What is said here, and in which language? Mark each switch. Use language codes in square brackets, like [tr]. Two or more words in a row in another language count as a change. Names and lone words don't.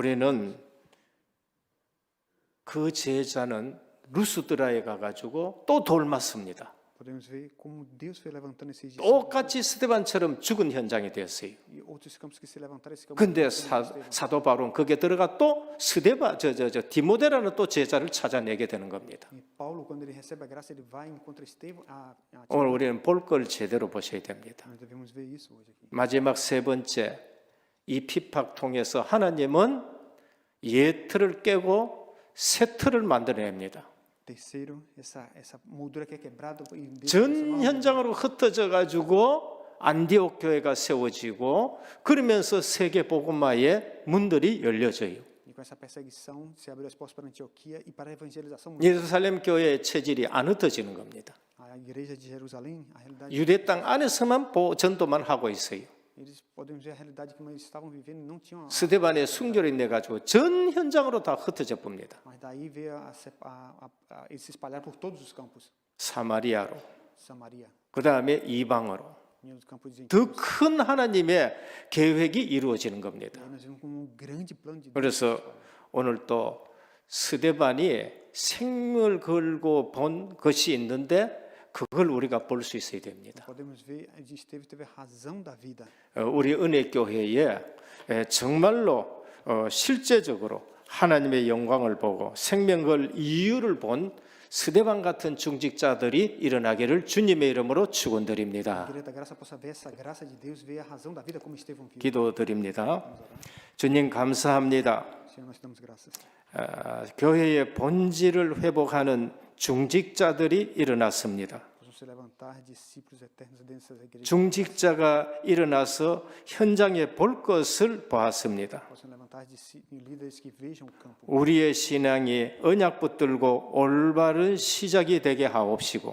[ko] 우리는 그 제자는 루스드라에 가가지고 또 돌 맞습니다. [pt] Podemos ver como Deus foi levantando esses discípulos [ko] 똑같이 스데반처럼 죽은 현장이 됐어요. [pt] e outros campos que se levantaram esse campo. [ko] 근데 사도 바울은 거기에 들어가 또 디모데라는 또 제자를 찾아내게 되는 겁니다. [pt] E Paulo, quando ele recebe a graça, ele vai e encontra Estevão. [ko] 오늘 우리는 볼 걸 제대로 보셔야 됩니다. [pt] Nós devemos ver isso hoje aqui. [ko] 마지막 세 번째, 이 핍박 통해서 하나님은 옛 틀을 깨고 새 틀을 만들어냅니다. [pt] Terceiro, essa moldura que é quebrada e Deus [ko] 전 현장으로 흩어져 가지고 안디옥 교회가 세워지고 그러면서 세계 복음화의 문들이 열려져요. [pt] e com essa perseguição se abriu as portas para Antioquia e para a evangelização. [ko] 예루살렘 교회의 체질이 안 흩어지는 겁니다. [pt] A igreja de Jerusalém, a realidade, [ko] 유대 땅 안에서만 전도만 하고 있어요. [pt] eles podemos ver a realidade que eles estavam vivendo e não tinham. [ko] 스데반의 순결이 내 가지고 전 현장으로 다 흩어져 봅니다. [pt] Mas daí veio eles se espalharam por todos os campos. [ko] 사마리아로, [pt] Samaria, [ko] 그 다음에 이방으로 [pt] e os campos de [ko] 더 큰 하나님의 계획이 이루어지는 겁니다. [pt] Aí nós vimos como um grande plano de Deus. [ko] 그래서 오늘 또 스데반이 생을 걸고 본 것이 있는데 그걸 우리가 볼 수 있어야 됩니다. [pt] Podemos ver, Estevão teve a razão da vida. [ko] 우리 은혜교회에 정말로 실제적으로 하나님의 영광을 보고 생명 걸 이유를 본 스데반 같은 중직자들이 일어나기를 주님의 이름으로 [pt] A [ko] 축원드립니다. [pt] igreja da graça possa ver essa graça de Deus, ver a razão da vida como Estevão viu. [ko] 기도드립니다. 주님 감사합니다. [pt] Senhor, nós te damos graças. [ko] 교회의 본질을 회복하는 중직자들이 일어났습니다. [pt] Possam se levantar discípulos eternos dentro dessa igreja. [ko] 중직자가 일어나서 현장에 볼 것을 보았습니다. [pt] Possam levantar líderes que vejam o campo. [ko] 우리의 신앙이 언약 붙들고 올바른 시작이 되게 하옵시고